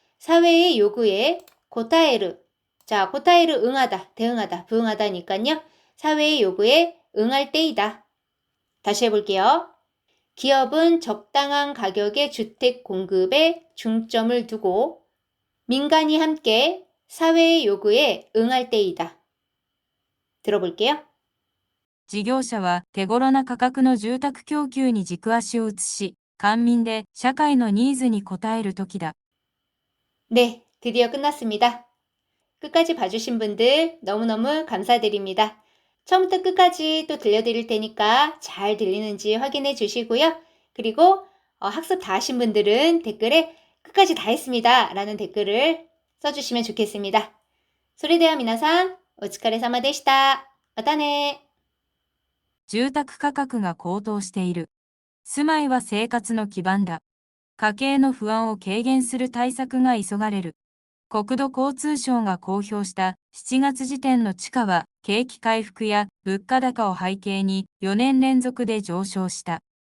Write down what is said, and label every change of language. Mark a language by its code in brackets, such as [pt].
[ko] 사회의 요구에 고타에르. 자, 고타에르 응하다, 대응하다, 부응하다니까요. 사회의 요구에 응할 때이다. 다시 해볼게요. 기업은 적당한 가격의 주택 공급에 중점을 두고 민간이 함께 사회의 요구에 응할 때이다. 들어볼게요. [ja] 事業者は手頃な価格の住宅供給に軸足を移し、官民で社会のニーズに応える時だ。 [ko] 네, 드디어 끝났습니다. 끝까지 봐주신 분들 너무너무 감사드립니다. 처음부터 끝까지 또 들려드릴 테니까 잘 들리는지 확인해 주시고요. 그리고 학습 다 하신 분들은 댓글에 끝까지 다 했습니다 라는 댓글을 써주시면 좋겠습니다. [ja] それでは皆さんお疲れ様でした。またね。住宅価格が高騰している。住まいは生活の基盤だ。家計の不安を軽減する対策が急がれる。国土交通省が公表した7月時点の地価は景気回復や物価高を背景に4年連続で上昇した。